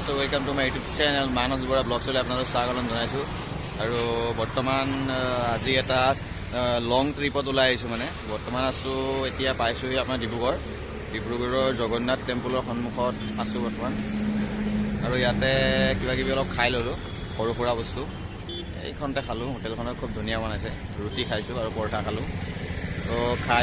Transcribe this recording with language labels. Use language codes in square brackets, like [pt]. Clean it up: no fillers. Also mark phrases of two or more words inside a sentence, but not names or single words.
[en] welcome to my YouTube channel [as] मानस बरा ब्लग्स আপোনালোক স্বাগতম জনাইছো আৰু বৰ্তমান আজি এটা [en] long tripত [as] ওলাই আহিছো মানে বৰ্তমান আছো এতিয়া পাইছোহি আপোনাৰ ডিব্ৰুগড়ৰ জগন্নাথ টেম্পলৰ সন্মুখত আছো বৰ্তমান আৰু ইয়াতে কিবা কিবি অলপ খাই ললো সৰু সৰা বস্তু এইখনতে খালো হোটেলখনত খুব ধুনীয়া বনাইছে ৰুটি খাইছো আৰু পৰঠা খালো তো খাই